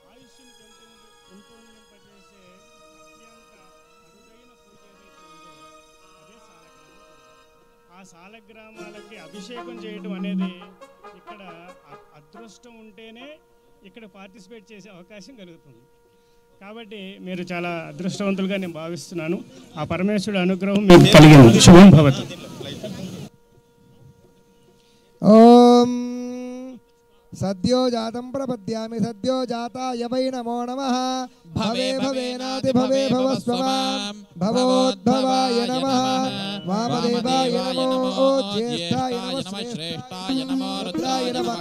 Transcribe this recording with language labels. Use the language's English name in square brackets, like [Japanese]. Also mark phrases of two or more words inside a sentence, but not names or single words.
[Telugu] ఆయుష్ని పెంపొందింపజేసే అత్యంత అరుదైన పూజ ఏదైతే ఉందో అదే సాలగ్రామ పూజ. ఆ సాలగ్రామాలకి అభిషేకం చేయడం అనేది ఇక్కడ అదృష్టం ఉంటేనే ఇక్కడ పార్టిసిపేట్ చేసే అవకాశం కలుగుతుంది. కాబట్టి మీరు చాలా అదృష్టవంతులుగా నేను భావిస్తున్నాను. ఆ పరమేశ్వరుడు అనుగ్రహం మీకు కలిగింది. [Sanskrit] శుభం భవతు. ఓం सद्यो जातं प्रपद्यामि सद्यो जाताय वै नमो नमः भवे भवेनाति भवे भवस्व माम् भवोद्भवाय नमः वामदेवाय नमो ज्येष्ठाय नमः श्रेष्ठाय नमो रुद्राय नमः